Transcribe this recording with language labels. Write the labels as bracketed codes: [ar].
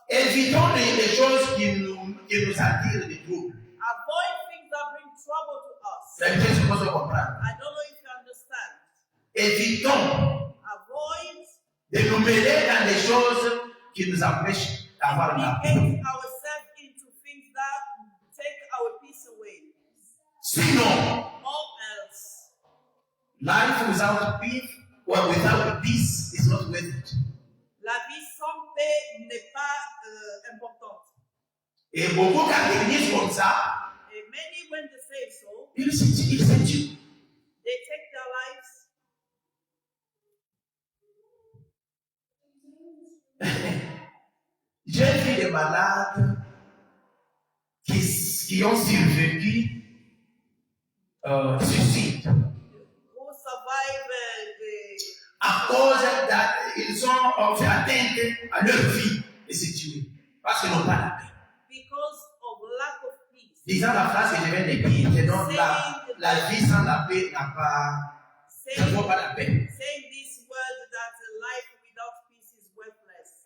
[fr] Évitons les choses qui nous attirent des troubles. [en] avoid things that bring trouble to us. [fr] La vie est supposée comprendre. [en] I don't know if you understand. [fr] Évitons [en] Avoid [fr] de nous mêler dans des choses qui nous empêchent d'avoir la paix. [en] getting ourselves into things that take our peace away. [fr] Sinon, [en] Or else, life without peace or without peace is not worth it. [fr] la vie paix n'est pas importante. Et beaucoup quand ils disent comme ça, [en] And many, when they say so, [fr] ils se tuent. [en] they take their lives. [fr] J'ai vu des malades qui ont survécu suicide [en] Who survive the [fr] à cause qu'ils ont fait atteinte à leur vie et se tuer parce qu'ils n'ont pas la paix. [en] because of lack of peace. [fr] Disant la phrase que je viens de dire, que donc la vie sans la paix n'a pas, ça ne vaut pas la peine. [en] Saying this word that life without peace is worthless.